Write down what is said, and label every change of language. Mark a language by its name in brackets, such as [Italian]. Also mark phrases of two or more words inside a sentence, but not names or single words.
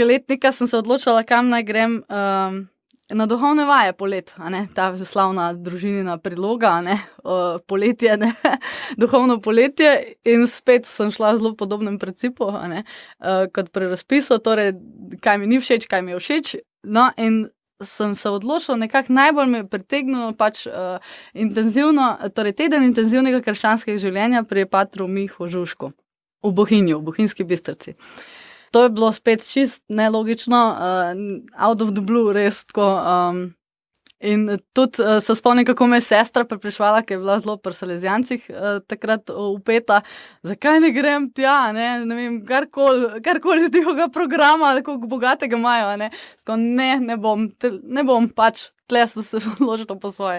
[Slovenian] letnika sem se odločila, kam naj grem na duhovne vaje polet, ta slavna družinina priloga, poletje, duhovno poletje in spet sem šla v zelo podobnem principu, kot pri razpisu, torej kaj mi ni všeč, kaj mi je všeč, no in sem se odločila, nekako najbolj me je pritegnilo pač intenzivno, torej teden intenzivnega krščanskega življenja pri patru Mihu Žužku v Bohinju, v Bohinjski Bistrici. To je bilo spet čist nelogično, [English] out of the blue, [Slovenian] res tako. In tudi se spomnim, kako me je sestra prepričevala, ki je bila zelo pri Salezijancih takrat vpeta, zakaj ne grem tja, ne vem, karkoli z njihovega programa ali kako bogatega imajo, Tako ne bom pač tle sem se odločila po svoje.